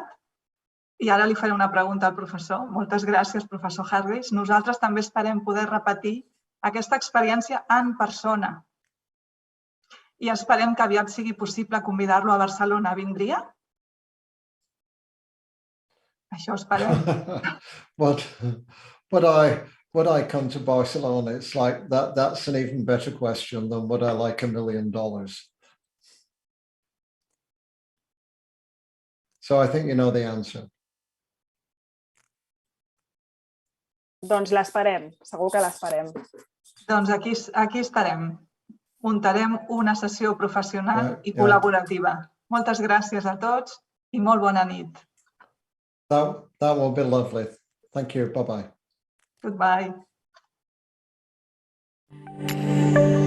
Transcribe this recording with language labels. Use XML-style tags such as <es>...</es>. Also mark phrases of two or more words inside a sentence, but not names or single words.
<ca>I ara li faré una pregunta al professor. Moltes gràcies, professor Hargreaves. Nosaltres també esperem poder repetir aquesta experiència en persona. I esperem que aviat sigui possible convidar-lo a Barcelona. Vindria? Això esperem.</ca> <en>Would I come to Barcelona? It's like that's an even better question than would I like $1 million? So I think you know the answer.</en> <ca>Doncs l'esperem, segur que l'esperem. Doncs aquí estarem. Muntarem una sessió professional i col·laborativa. Moltes gràcies a tots i molt bona nit.</ca> <en>That will be lovely. Thank you. Bye-bye. Goodbye.</en>